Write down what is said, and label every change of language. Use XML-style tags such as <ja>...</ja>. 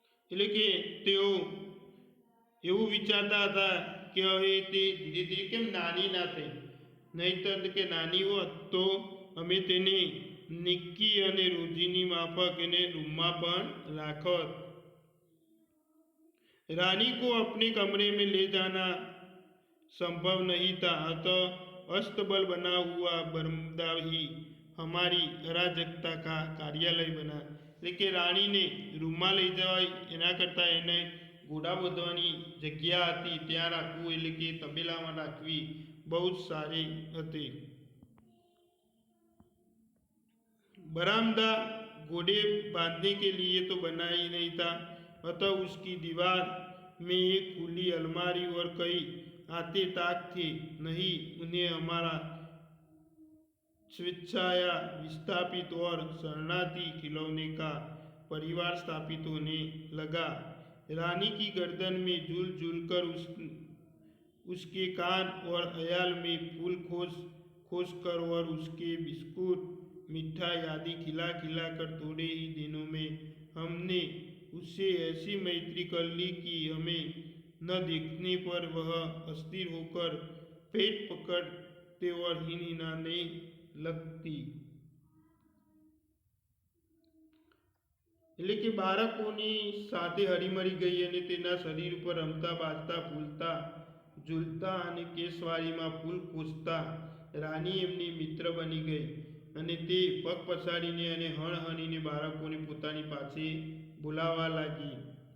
<gu>એટલે કે તેઓ એવું વિચારતા હતા કે હવે તે ધીરે ધીરે કેમ નાની ના થઈ, નહીંતર કે નાની હોત તો અમે તેને નિક્કી અને રોજીની માફક એને રૂમમાં પણ રાખત।</gu> <hi>रानी को अपने कमरे में ले जाना संभव नहीं था, अतः अस्तबल बना हुआ बरमदा ही हमारी अराजकता का कार्यालय बना।</hi> <gu>लेकिन रानी ने रूमમાં લઈ જવાય એના કરતાં એને ઘોડા બાંધવાની જગ્યા હતી ત્યાં રાખવું, એટલે કે તબેલામાં રાખવી બહુ જ સારી હતી।</gu> <hi>बरामदा घोड़े बांधने के लिए तो बना ही नहीं था, अतः उसकी दीवार में एक खुली अलमारी और कई आते ताक थे। नहीं उन्हें हमारा स्वेच्छाया विस्थापित और शरणार्थी खिलौने का परिवार स्थापित होने लगा। रानी की गर्दन में झूल झूल कर उसके कान और अयाल में फूल खोस कर और उसके बिस्कुट मिठाई आदि खिला खिला कर थोड़े ही दिनों में हमने उससे ऐसी मैत्री कर ली कि हमें न देखने पर वह अस्थिर होकर पेट पकड़ते और हिनहिनाने लगती।</hi> <gu>એટલે કે બાળકોની સાથે હળીમળી ગઈ અને તેના શરીર ઉપર રમતા બાજતા ફૂલતા ઝૂલતા અને કેસવાળીમાં ફૂલ ખોસતા રાની એમની મિત્ર બની ગઈ અને તે પગ પછાડીને અને હણહણીને બાળકોને પોતાની પાસે બોલાવવા લાગી।</gu>